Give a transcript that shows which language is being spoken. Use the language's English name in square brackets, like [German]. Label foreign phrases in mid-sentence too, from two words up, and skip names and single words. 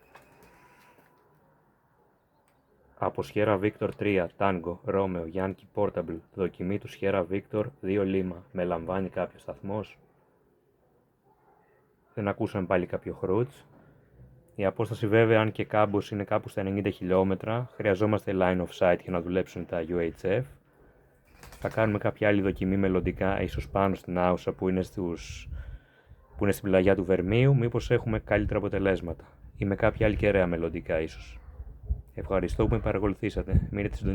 [Greek] Από Sierra Victor 3 Tango Romeo Yankee Portable, δοκιμή του Sierra Victor 2 Lima. Με λαμβάνει κάποιος σταθμός. Δεν ακούσαμε πάλι κάποιο χρούτς. Η απόσταση βέβαια, αν και κάμπος, είναι κάπου στα 90 χιλιόμετρα. Χρειαζόμαστε [English] line of sight [Greek] για να δουλέψουν τα UHF. Θα κάνουμε κάποια άλλη δοκιμή μελλοντικά, ίσως πάνω στην Άουσα που είναι στην πλαγιά του Βερμίου, μήπως έχουμε καλύτερα αποτελέσματα. Ή με κάποια άλλη κεραία μελλοντικά ίσως. Ευχαριστώ που με παρακολουθήσατε.